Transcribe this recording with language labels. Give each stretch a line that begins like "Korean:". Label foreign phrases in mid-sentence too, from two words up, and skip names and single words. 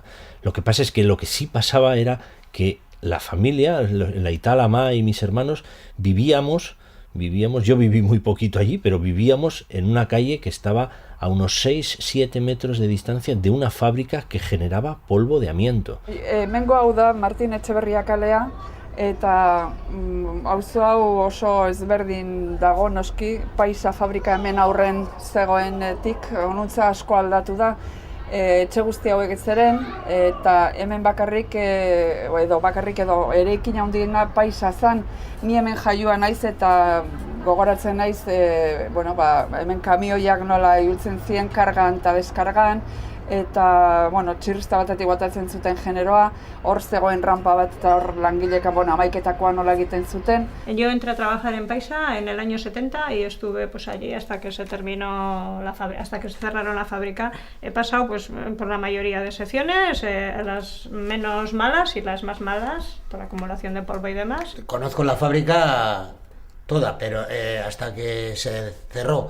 Spanish: Lo que pasa es que lo que sí pasaba era que la familia, la Itá, la Ma y mis hermanos vivíamos, yo viví muy poquito allí, pero vivíamos en una calle que estaba a unos 6-7 metros de distancia de una fábrica que generaba polvo de amianto.
Basque: Hemengo hau da Martin Etxeberria kalea, eta auzo hau oso ezberdin dago noski, Paisa fabrika hemen aurren zegoenetik, honuntza asko aldatu da. Etxe guzti hauek ez ziren, eta hemen bakarrik edo eraikin handiena Paisa zen. Ni hemen jaioa naiz eta gogoratzen naiz hemen kamioiak nola ibiltzen ziren kargan eta deskargan, eta txirrista batetik botatzen zuten generoa, hor zegoen rampa bat eta hor langileka hamaiketakoa nola egiten zuten.
Spanish: Yo entré a trabajar en Paisa en el año 70 y estuve pues allí hasta que se terminó hasta que se cerraron la fábrica. He pasado pues por la mayoría de secciones, las menos malas y las más malas por acumulación de polvo y demás. Conozco la fábrica toda, pero hasta que se cerró.